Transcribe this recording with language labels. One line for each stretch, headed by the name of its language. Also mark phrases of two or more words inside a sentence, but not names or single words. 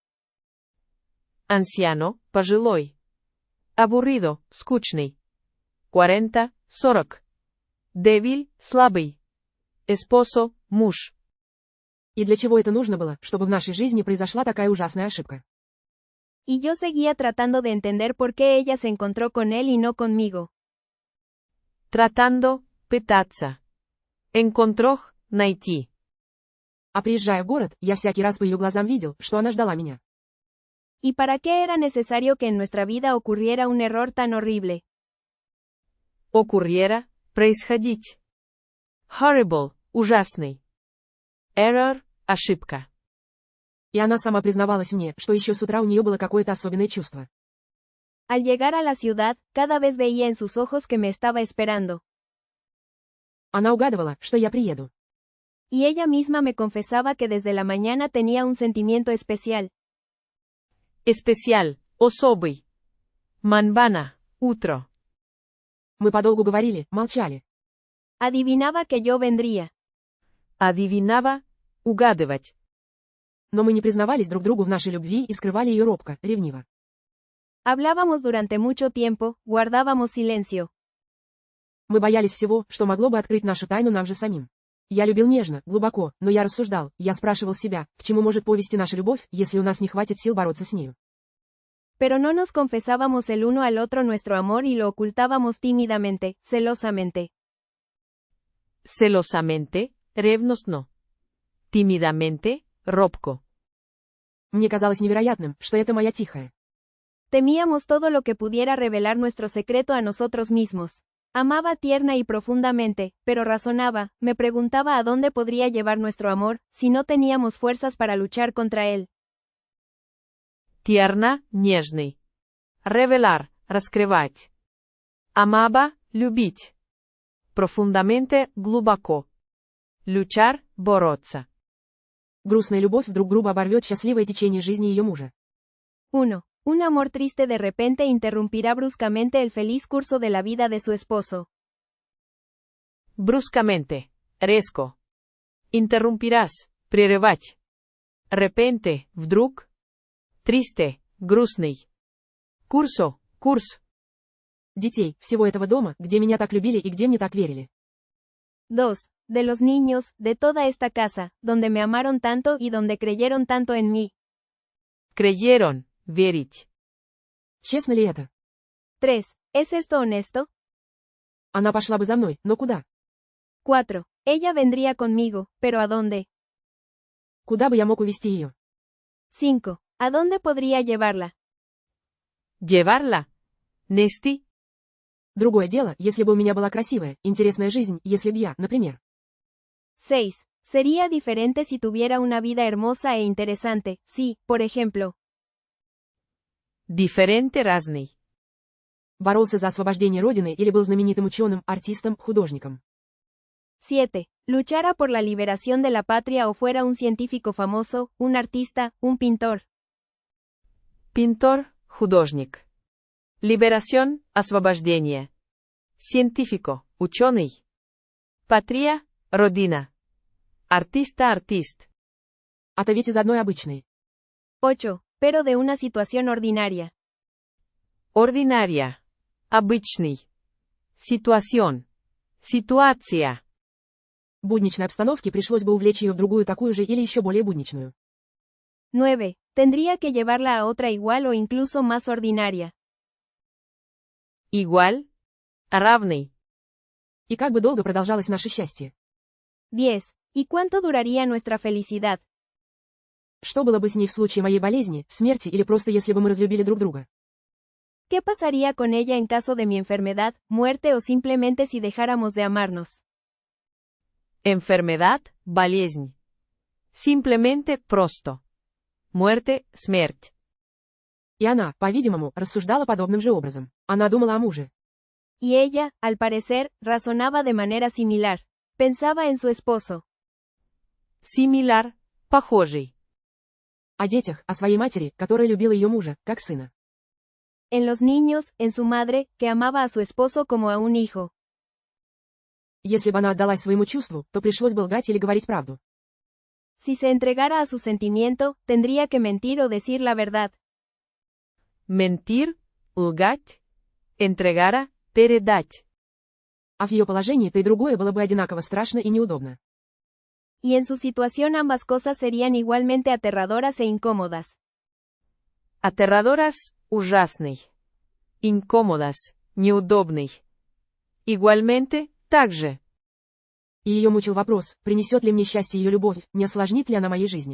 Spanish: Anciano,
Russian: пожилой. Aburrido, скучный.
Spanish: 40, 40. Débil, слабый. Esposo, муж.
Russian: И для чего это нужно было, чтобы в нашей жизни произошла такая ужасная ошибка?
Spanish: Y yo seguía tratando de entender por qué ella se encontró con él y no conmigo. Tratando,
Russian: пытаться. Encontró, найти. А приезжая в город, я всякий раз по ее глазам видел, что она ждала меня.
Spanish: ¿Y para qué era necesario que en nuestra vida ocurriera un error tan horrible? Ocurriera,
Russian: происходить. Horrible, ужасный.
Spanish: Error, ошибка.
Russian: И она сама признавалась мне, что еще с утра у нее было какое-то особенное чувство.
Spanish: Al llegar a la ciudad, cada vez veía en sus ojos que me estaba esperando.
Russian: Она угадывала, что я приеду.
Spanish: Y ella misma me confesaba que desde la mañana tenía un sentimiento especial. Especial,
Russian: особый. Манбана, утро. Мы подолгу говорили, молчали.
Spanish: Adivinaba que yo vendría. Adivinaba,
Russian: угадывать. Но мы не признавались друг другу в нашей любви и скрывали ее робко, ревниво.
Spanish: Hablábamos durante mucho tiempo, guardábamos silencio.
Russian: Мы боялись всего, что могло бы открыть нашу тайну нам же самим. Я любил нежно, глубоко, но я рассуждал, я спрашивал себя, к чему может повести наша любовь, если у нас не хватит сил бороться с нею.
Spanish: Pero no nos confesábamos el uno al otro nuestro amor y lo ocultábamos tímidamente, celosamente. Celosamente,
Russian: ревностно.
Spanish: Tímidamente, робко.
Russian: Мне казалось невероятным, что это моя тихая.
Spanish: Temíamos todo lo que pudiera revelar nuestro secreto a nosotros mismos. Amaba tierna y profundamente, pero razonaba, me preguntaba a dónde podría llevar nuestro amor, si no teníamos fuerzas para luchar contra él. Тierna, нежный. Revelar, раскрывать. Amaba, любить. Profundamente, глубоко. Luchar, бороться.
Russian: Грустная любовь вдруг грубо оборвет счастливое течение жизни ее мужа. 1.
Spanish: Un amor triste de repente interrumpirá bruscamente el feliz curso de la vida de su esposo. Bruscamente,
Russian: резко.
Spanish: Interrumpirás, прерывать. Repente, вдруг. Triste, грустный. Curso, курс.
Russian: Детей, всего этого дома, где меня так любили и где мне так верили. 2.
Spanish: De los niños, de toda esta casa, donde me amaron tanto y donde creyeron tanto en mí. Creyeron,
Russian: верить. Честно ли это? 3.
Spanish: ¿Es esto honesto?
Russian: Она пошла бы за мной, но куда? 4.
Spanish: Ella vendría conmigo, pero ¿a dónde?
Russian: Куда бы я мог увезти ее? 5.
Spanish: ¿A dónde podría llevarla? Llevarla.
Russian: Нести. Другое дело, если бы у меня была красивая, интересная жизнь, если б я, например. 6.
Spanish: Sería diferente si tuviera una vida hermosa e interesante, si, por ejemplo, Diferente разный.
Russian: Боролся за освобождение Родины или был знаменитым ученым, артистом, художником. 7.
Spanish: Luchara por la liberación de la patria o fuera un científico famoso, un artista, un pintor. Pintor, художник. Liberación,
Russian: освобождение. Científico, ученый.
Spanish: Patria, родина. Artista, артист.
Russian: Ответь из одной обычной. 8.
Spanish: Pero de una situación ordinaria. Ordinaria.
Russian: Обычный. Ситуацион. Ситуация. В будничной обстановке пришлось бы увлечь ее в другую такую же или еще более будничную. 9.
Spanish: Tendría que llevarla a otra igual o incluso más ordinaria. Igual.
Russian: Равный. И как бы долго продолжалось наше счастье? 10.
Spanish: ¿Y cuánto duraría nuestra felicidad?
Russian: Что было бы с ней в случае моей болезни, смерти или просто если бы мы разлюбили друг друга?
Spanish: ¿Qué pasaría con ella en caso de mi enfermedad, muerte o simplemente si dejáramos de amarnos? Enfermedad,
Russian: болезнь.
Spanish: Simplemente просто. Muerte, смерть.
Russian: И она, по-видимому, рассуждала подобным же образом. Она думала о муже.
Spanish: Y ella, al parecer, razonaba de manera similar. Pensaba en su esposo. Similar,
Russian: похожий. О детях, о своей матери, которая любила ее мужа, как сына.
Spanish: En los niños, en su madre, que amaba a su esposo como a un hijo.
Russian: Если бы она отдалась своему чувству, то пришлось бы лгать или говорить правду.
Spanish: Si se entregara a su sentimiento, tendría que mentir o decir la verdad. Mentir,
Russian: лгать.
Spanish: Entregara, передать.
Russian: А в ее положении то и другое было бы одинаково страшно и неудобно.
Spanish: Y en su situación ambas cosas serían igualmente aterradoras e incómodas. Aterradoras,
Russian: ужасный.
Spanish: Incómodas, неудобный. Igualmente, также.
Russian: И ее мучил вопрос, принесет ли мне счастье ее любовь, не осложнит ли она моей жизни.